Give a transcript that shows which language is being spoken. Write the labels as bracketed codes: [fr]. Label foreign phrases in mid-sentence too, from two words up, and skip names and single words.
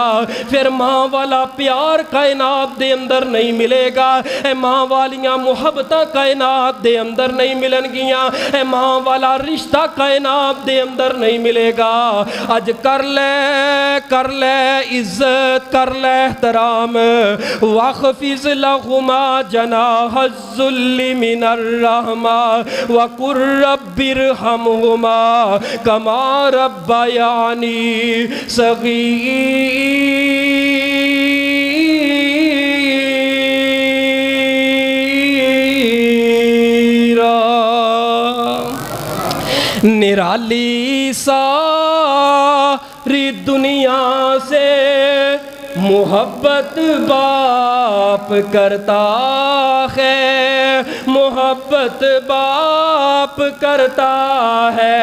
[pa] پھر ماں والا پیار کائنات دے اندر نہیں ملے گا، ماں والیاں محبتاں کائنات دے اندر نہیں ملنگیاں، ماں والا رشتہ کائنات دے اندر نہیں ملے گا. اج کر لے عزت، کر لے احترام, [ar] واخفض لهما جناح الذل من الرحمة وقل رب ارحمهما كما ربياني صغيرا. [ur] نرالی ساری دنیا سے محبت باپ کرتا ہے، محبت باپ کرتا ہے.